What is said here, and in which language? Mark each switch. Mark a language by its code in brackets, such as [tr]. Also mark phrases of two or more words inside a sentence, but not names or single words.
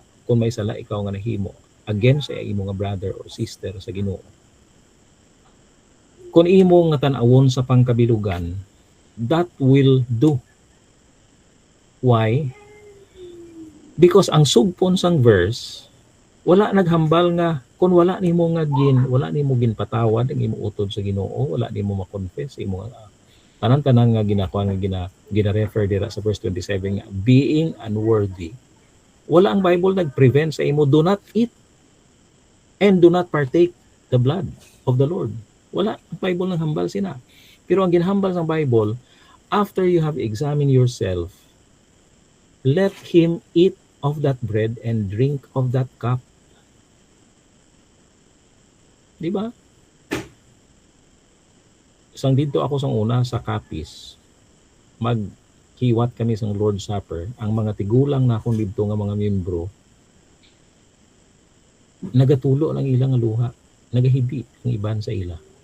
[hil] Kung may sala ikaw nga nahimo against sa imo nga [en] brother or sister [hil] sa Ginoo. Kung imo nga tan-awon sa pangkabilugan, [en] that will do. Why? [hil] Because ang sugpon sang verse, wala naghambal nga kung wala nimo ginpatawad ang imo utod sa Ginoo, wala nimo ma-confess imo tanan-tanan nga ginakuha nga gina-refer dira sa verse 27 nga [en] being unworthy. [hil] Wala ang Bible nag-prevent sa imo, [en] do not eat and do not partake the blood of the Lord. [hil] Wala ang Bible nang hambal sina. Pero ang ginhambal sa Bible, [en] after you have examined yourself, let him eat of that bread and drink of that cup. [hil] Di ba? Sang dito ako sang una sa Capiz, maghiwat kami sang Lord's Supper, ang mga tigulang na akong dito nga mga miyembro, nagatulo ng ilang luha, nagahibi ang iban sa ila.